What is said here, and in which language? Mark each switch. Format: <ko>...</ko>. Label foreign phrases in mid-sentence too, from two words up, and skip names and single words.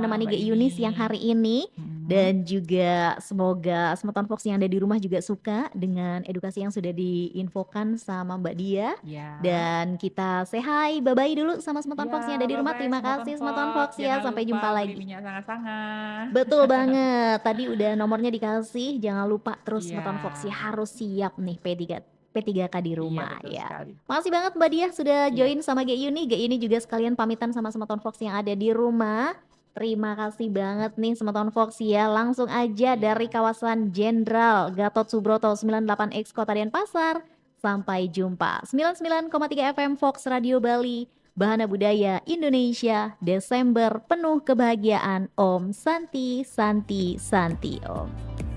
<id>menemani Mbak Gak ini. Yuni siang hari ini. Mhm, Dan juga semoga Semeton Fox yang ada di rumah juga suka dengan edukasi yang sudah diinfokan sama Mbak Diah. iya. Dan kita</id> <en>say hi,</en> <id>bye-bye dulu sama Semeton Iya, Fox yang ada di rumah. bye-bye Terima Semoton kasih Semeton Fox. Fox ya, Jangan sampai lupa jumpa beli lagi. minyak sanga-sanga. Betul banget, tadi udah nomornya dikasih, jangan lupa terus Iya, Semeton Fox ya harus siap nih P3K di iya rumah betul ya. sekali. Makasih banget Mbak Diah sudah Iya, join sama Gak Yuni juga sekalian pamitan sama Semeton Fox yang ada di rumah. Terima kasih banget nih Semeton Fox ya, langsung aja dari iya. kawasan Jenderal Gatot Subroto 98X Kota Denpasar. Sampai jumpa. 99,3 FM Fox Radio Bali. Bahana Budaya Indonesia, Desember penuh kebahagiaan.</id> <sa>Om Santi, Santi, Santi Om.</sa>